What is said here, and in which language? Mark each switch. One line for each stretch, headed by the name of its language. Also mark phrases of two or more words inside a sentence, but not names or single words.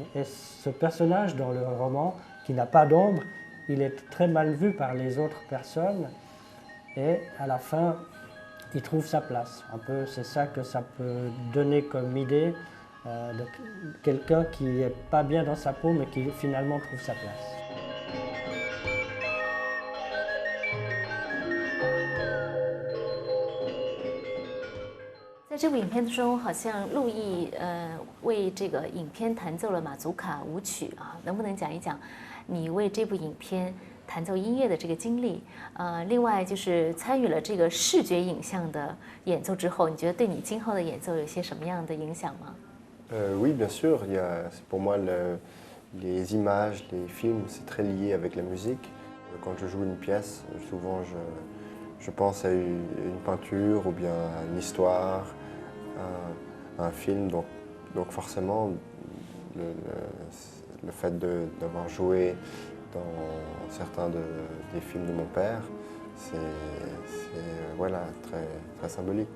French: Et ce personnage dans le roman, qui n'a pas d'ombre, il est très mal vu par les autres personnes et à la fin, il trouve sa place. Un peu, c'est ça que ça peut donner comme idée de quelqu'un qui n'est pas bien dans sa peau mais qui finalement trouve sa place.
Chinese: 在这部影片中，好像路易为这个影片弹奏了马祖卡舞曲啊，能不能讲一讲你为这部影片弹奏音乐的这个经历？另外就是参与了这个视觉影像的演奏之后，你觉得对你今后的演奏有些什么样的影响吗
French: ？Oui, bien sûr. Pour moi, les images, les films, c'est très lié avec la musique. Quand je joue une pièce, souvent je pense à une peinture ou bien à une histoire, à un film. Donc forcément, le fait d'avoir joué dans certains des films de mon père, c'est voilà, très, très symbolique.